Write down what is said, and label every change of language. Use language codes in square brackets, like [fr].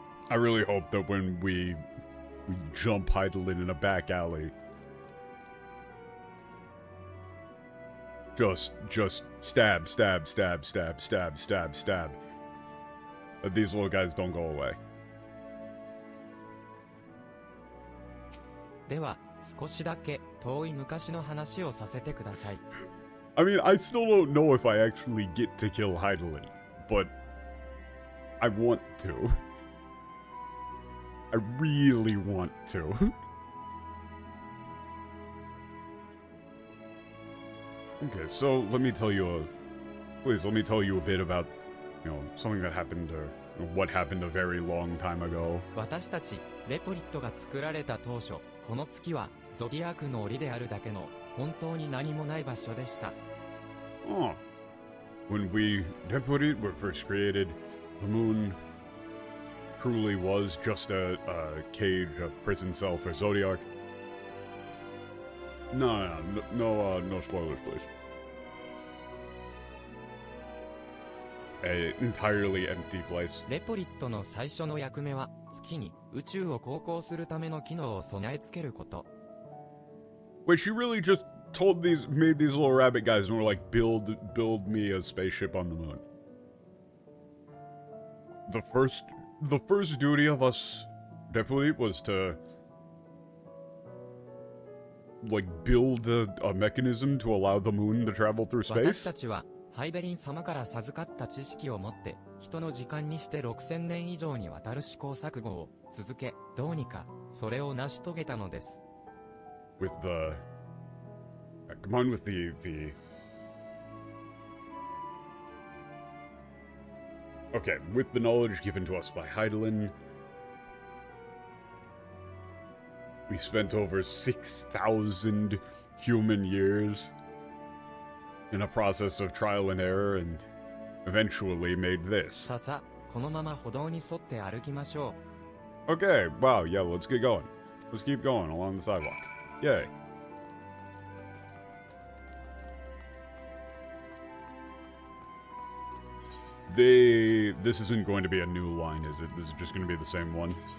[en] I really hope that when we jump Hydaelyn in a back alley, just stab, stab, stab, stab, stab, stab, stab, that these little guys don't go away. [ja] では、少しだけ遠い昔の話をさせてください。 [en] I mean, I still don't know if I actually get to kill Hydaelyn, but I want to. I really want to. Okay, so let me tell you a bit about, something that happened, or what happened a very long time ago. [ja] 私たち、レポリットが作られた当初、この月は、ゾディアークの檻であるだけの、本当に何もない場所でした。 [en] Oh. When we Reporit were first created, the moon truly was just a cage, a prison cell for Zodiac. No spoilers, please. An entirely empty place. [ja] レポリットの最初の役目は、月に宇宙を航行するための機能を備え付けること。 [en] Wait, she really just made these little rabbit guys and were like, build me a spaceship on the moon. The first duty of us, Deputy, was to, like, build a mechanism to allow the moon to travel through [ja] 私 [en] space? [ja] たちは、ハイデリン様から授かった知識を持って、人の時間にして6000年以上にわたる試行錯誤を続け、どうにか、それを成し遂げたのです。 [en] With the... Come on with the... Okay, with the knowledge given to us by Hydaelyn, we spent over 6,000 human years in a process of trial and error and eventually made this. [ja] さあさあ、このまま歩道に沿って歩きましょう。 [en] Okay, wow, yeah, let's get going. Let's keep going along the sidewalk. Yay. This isn't going to be a new line, is it? This is just going to be the same one?